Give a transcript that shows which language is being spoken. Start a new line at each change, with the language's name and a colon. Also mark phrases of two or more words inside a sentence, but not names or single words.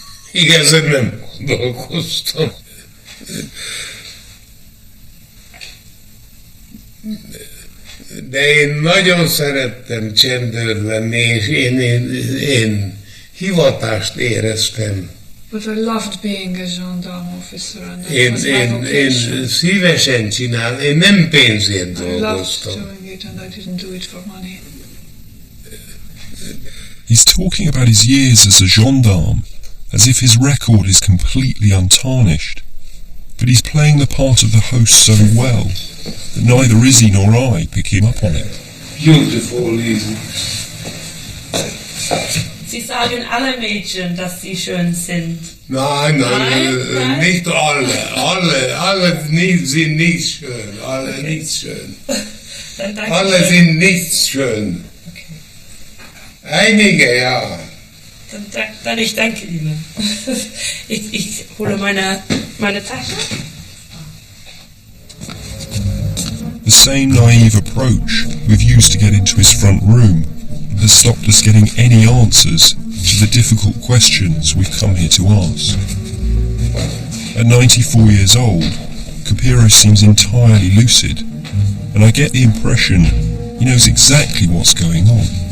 Hungarian: Igazán nem gondolkoztam. De én nagyon szerettem csendőr lenni, és én hivatást éreztem.
English: But I loved being a gendarme officer, and that was my
Hungarian: Én
English: vocation.
Hungarian: szívesen csinálom, én nem pénzért
English: I loved
Hungarian: dolgoztam.
English: doing it, and I didn't do it for money. He's talking about his years as a gendarme, as if his record is completely untarnished. But he's playing the part of the host so well that neither Izzy nor I pick him up on it. Beautiful, Lizzie.
German: Sie sagen alle Mädchen, dass sie schön sind. Nein, Nein. nicht alle sind nicht schön, alle nicht schön. Dann danke Alle ich. sind nicht schön. Einige, ja. Dann ich danke Ihnen. Ich hole meine Tasche.
English: The same naive approach we've used to get into his front room has stopped us getting any answers to the difficult questions we've come here to ask. At 94 years old, Capiro seems entirely lucid, and I get the impression he knows exactly what's going on.